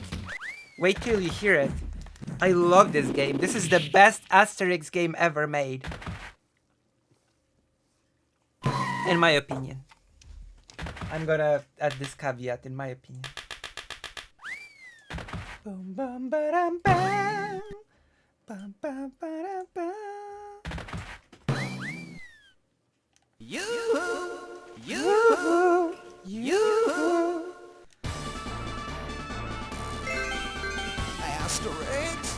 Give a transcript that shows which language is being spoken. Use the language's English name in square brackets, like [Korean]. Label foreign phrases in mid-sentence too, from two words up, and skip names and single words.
[English] Wait till you hear it. I love this game. This is the best Asterix game ever made. In my opinion. I'm gonna add this caveat, in my opinion. Boom, bum, ba-dum, bam. Bum, bum, ba-dum, bam. Yoo-hoo! Yoo-hoo! Yoo-hoo! Asterix!